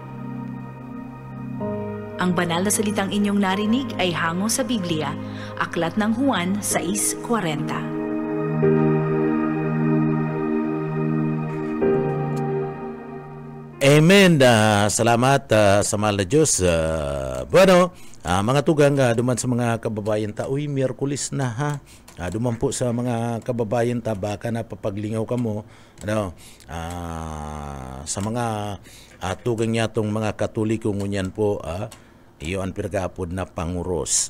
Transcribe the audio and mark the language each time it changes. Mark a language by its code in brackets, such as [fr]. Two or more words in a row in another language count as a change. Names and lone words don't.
[tl] Ang banal na salitang inyong narinig ay hango sa Biblia, Aklat ng Juan 6:40. Amen. Salamat sa mahal na Diyos. Bueno, [bik] mga tugang, duman sa mga kababayan ta, uy, Miyerkules na ha. Duman po sa mga kababayan ta, baka napapaglingaw ka mo. Sa mga tugang niya itong mga Katoliko ngunyan po, iyo ang pinagapod na panguros.